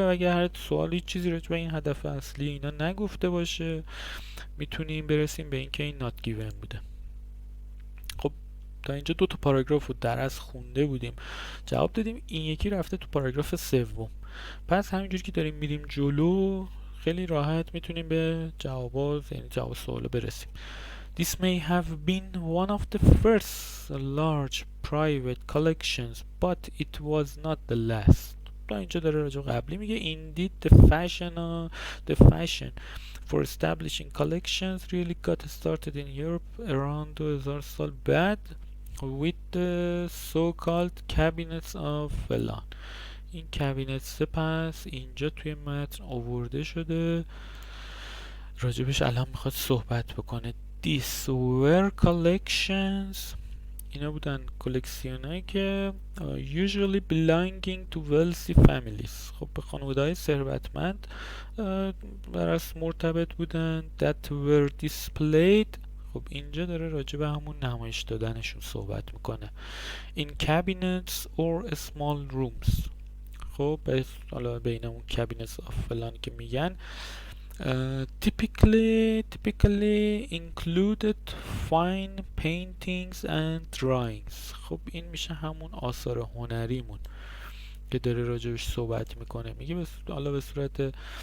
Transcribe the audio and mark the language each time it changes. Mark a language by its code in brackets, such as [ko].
[fa] اگه هر سوالی چیزی راجع به این هدف اصلی اینا نگفته باشه میتونیم برسیم به اینکه این not given بوده. خب تا اینجا 2 تا پاراگراف رو در از خونده بودیم، جواب دادیم. این یکی رفته تو پاراگراف 3. پس همینجوری که داریم میریم جلو خیلی راحت میتونیم به جوابات، یعنی جواب سوال برسیم. [en] This may have been one of the first large private collections but it was not the last. [fa] تا اینجا داره راجع قبلی میگه [en] indeed the fashion for establishing collections really got started in Europe around 2000 [fa] سال بعد [en] with the so-called cabinets of Vellon. [fa] این کابینت پس اینجا توی متن آورده شده، راجبش الان میخواد صحبت بکنه. [en] These were collections، [fa] اینا بودن کلکسیون هایی که [en] usually belonging to wealthy families، [fa] خب به خانواده های ثروتمند برس مرتبط بودن. [en] that were displayed، [fa] خب اینجا داره راجع به همون نمایش دادنشون صحبت میکنه. [en] in cabinets or small rooms، [fa] خب حالا بین اون [en] cabinets of [fa] فلان که میگن [en] typically included fine paintings and drawings. [fa] خب این میشه همون آثار هنریمون که داره راجبش صحبت میکنه. میگه حالا به صورت